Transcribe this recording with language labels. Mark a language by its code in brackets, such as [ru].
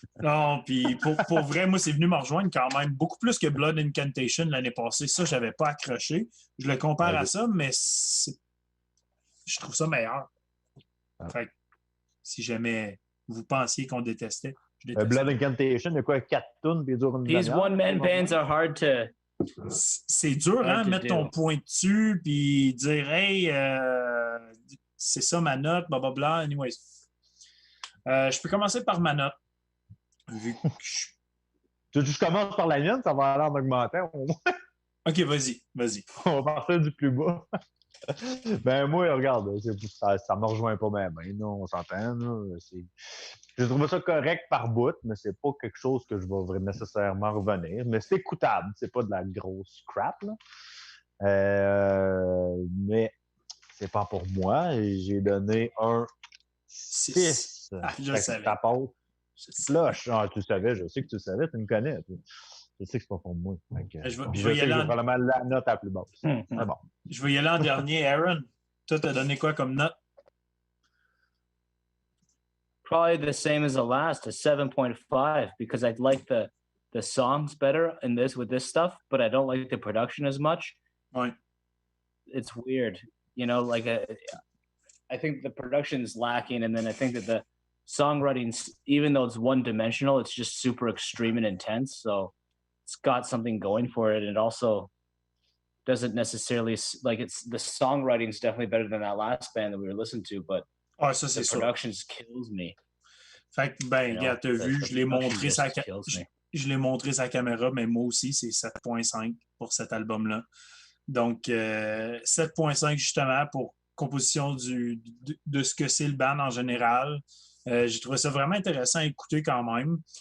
[fr] Non, puis pour vrai, moi, c'est venu me rejoindre quand même beaucoup plus que Blood Incantation l'année passée. Ça, je n'avais pas accroché. Je le compare à ça, mais je trouve ça meilleur. Fait que, si jamais vous pensiez qu'on détestait, je déteste. Blood Incantation, il y a quoi, 4 tunes, puis il dure une [en] These one-man bands are hard to... [fr] C'est dur, hein, mettre ton point dessus, puis dire, hey, c'est ça ma note, blablabla. Anyways. Je peux commencer par ma note. Vu que je commence par la mienne, ça va aller en augmentant au moins. OK, vas-y. On va partir du plus bas. Ben moi, regarde, ça me rejoint pas même. On s'entend. Je trouve ça correct par bout, mais c'est pas quelque chose que je vais nécessairement revenir. Mais c'est écoutable, c'est pas de la grosse crap. Mais c'est pas pour moi. J'ai donné un 6. Je savais. Ça passe. Flush. Ah, tu savais, je sais que tu le savais, tu me connais. Je sais que c'est pas pour moi. Je sais que j'ai probablement la note la plus basse. C'est bon. Je vais y aller en dernier. Aaron, toi, t'as donné quoi comme note? [en] Probably the same as the last, a 7.5, because I like the songs better with this stuff, but I don't like the production as much. Right. It's weird. Like I think the production is lacking, and then I think that the songwriting, even though it's one-dimensional, it's just super extreme and intense. So it's got something going for it, and it also doesn't necessarily the songwriting is definitely better than that last band that we were listening to, but the production kills me. [fr] Fait que regarde, t'as vu, je l'ai montré sa caméra, mais moi aussi, c'est 7.5 pour cet album-là. Donc 7.5 justement pour composition de ce que c'est le band en général. J'ai trouvé ça vraiment intéressant à écouter quand même.